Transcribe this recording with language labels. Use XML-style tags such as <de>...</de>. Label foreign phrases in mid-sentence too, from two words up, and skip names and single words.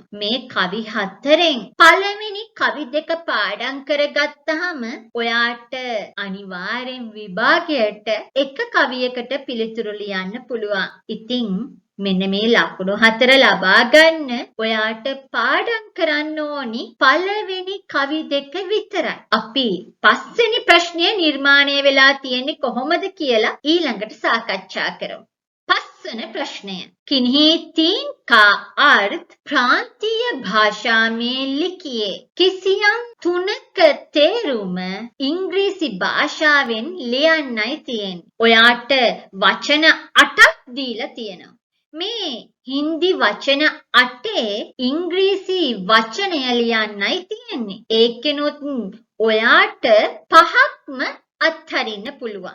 <si>මේ කවි 4න් පළවෙනි කවි දෙක පාඩම් කරගත්තාම ඔයාට අනිවාර්යෙන් විභාගයට එක කවියකට පිළිතුරු ලියන්න පුළුවන්. ඉතින් මෙන්න මේ ලකුණු 4 ලබා ගන්න ඔයාට පාඩම් කරන්න ඕනි පළවෙනි කවි දෙක විතරයි. අපි පස්වෙනි ප්‍රශ්නය නිර්මාණය වෙලා තියෙන්නේ කොහොමද කියලා ඊළඟට සාකච්ඡා කරමු.</si> <hi>पसवें प्रश्न किन्हीं 3 का अर्थ प्रांतीय भाषा में लिखिए.</hi> <si>किसियම් 3ක තේරුම ඉංග්‍රීසි භාෂාවෙන් ලියන්නයි තියෙන්නේ. ඔයාට වචන 8ක් දීලා තියෙනවා. මේ හින්දි වචන 8 ඉංග්‍රීසි වචනය ලියන්නයි තියෙන්නේ. ඒකෙනුත් ඔයාට 5ක්ම අත්හරින්න පුළුවන්.</si>